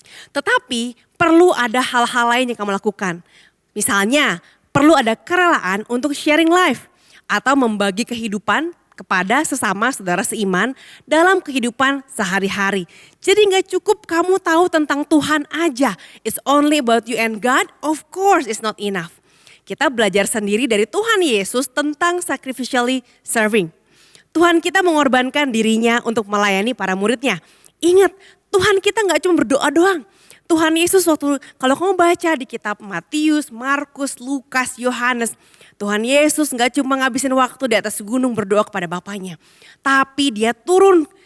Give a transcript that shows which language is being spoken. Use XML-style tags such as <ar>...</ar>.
<id>Tetapi perlu ada hal-hal lain yang kamu lakukan. Misalnya, perlu ada kerelaan untuk</id> <en>sharing life</en> <id>atau membagi kehidupan kepada sesama saudara seiman dalam kehidupan sehari-hari. Jadi gak cukup kamu tahu tentang Tuhan aja.</id> <en>It's only about you and God, of course it's not enough.</en> <id>Kita belajar sendiri dari Tuhan Yesus tentang</id> <en>sacrificially serving.</en> <id>Tuhan kita mengorbankan dirinya untuk melayani para muridnya. Ingat, Tuhan kita gak cuma berdoa doang. Tuhan Yesus waktu kalau kamu baca di kitab Matius, Markus, Lukas, Yohanes, Tuhan Yesus gak cuma ngabisin waktu di atas gunung berdoa kepada Bapaknya. Tapi dia turun</id>